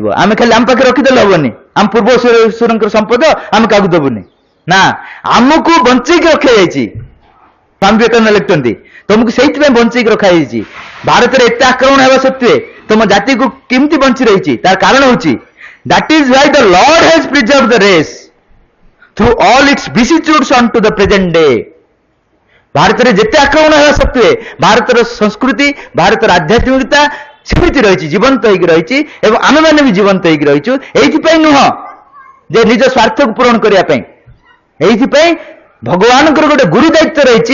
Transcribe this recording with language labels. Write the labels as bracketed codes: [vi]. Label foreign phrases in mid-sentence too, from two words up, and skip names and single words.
[or] ଆମେ ଖାଲି ଆମ ପାଖରେ ରଖିଦେଲେ ହବନି, ଆମ ପୂର୍ବସୂରଙ୍କର ସମ୍ପଦ ଆମେ କାହାକୁ ଦେବୁନି। ନା, ଆମକୁ ବଞ୍ଚେଇକି ରଖାଯାଇଛି। ସ୍ୱାମୀ ବିବେକାନନ୍ଦ ଲେଖୁଛନ୍ତି ତମକୁ ସେଇଥିପାଇଁ ବଞ୍ଚେଇକି ରଖାଯାଇଛି। ଭାରତରେ ଏତେ ଆକ୍ରମଣ ହେବା ସତ୍ତ୍ୱେ ତମ ଜାତିକୁ କେମିତି ବଞ୍ଚି ରହିଛି ତାର କାରଣ ହେଉଛି [en] that is why the Lord has preserve the race through all its vicissitudes unto the present day. [or] ଭାରତରେ ଯେତେ ଆକ୍ରମଣ ହେବା ସତ୍ତ୍ୱେ ଭାରତର ସଂସ୍କୃତି, ଭାରତର ଆଧ୍ୟାତ୍ମିକତା ସେମିତି ରହିଛି, ଜୀବନ୍ତ ହେଇକି ରହିଛି ଏବଂ ଆମେମାନେ ବି ଜୀବନ୍ତ ହେଇକି ରହିଛୁ। ଏଇଥିପାଇଁ ନୁହଁ ଯେ ନିଜ ସ୍ୱାର୍ଥକୁ ପୂରଣ କରିବା ପାଇଁ, ଏଇଥିପାଇଁ ଭଗବାନଙ୍କର ଗୋଟେ ଗୁରୁ ଦାୟିତ୍ୱ ରହିଛି।